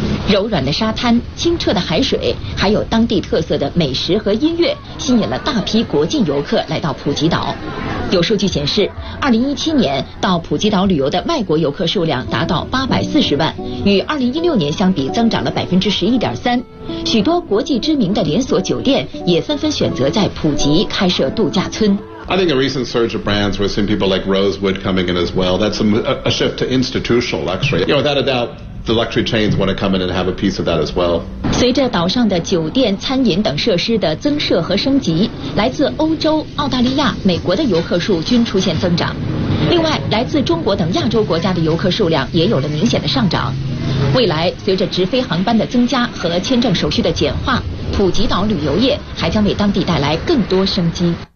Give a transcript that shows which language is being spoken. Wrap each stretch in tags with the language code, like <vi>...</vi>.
<zh>柔软的沙滩、清澈的海水，还有当地特色的美食和音乐，吸引了大批国际游客来到普吉岛。有数据显示，2017年到普吉岛旅游的外国游客数量达到840万，与2016年相比增长了11.3%。许多国际知名的连锁酒店也纷纷选择在普吉开设度假村。</zh> <en>I think a recent surge of brands, we're seeing people like Rosewood coming in as well. That's a shift to institutional luxury. You know, without a doubt, the luxury chains want to come in and have a piece of that as well.</en> <zh>随着岛上的酒店、餐饮等设施的增设和升级，来自欧洲、澳大利亚、美国的游客数均出现增长。另外，来自中国等亚洲国家的游客数量也有了明显的上涨。未来，随着直飞航班的增加和签证手续的简化，普吉岛旅游业还将为当地带来更多生机。</zh>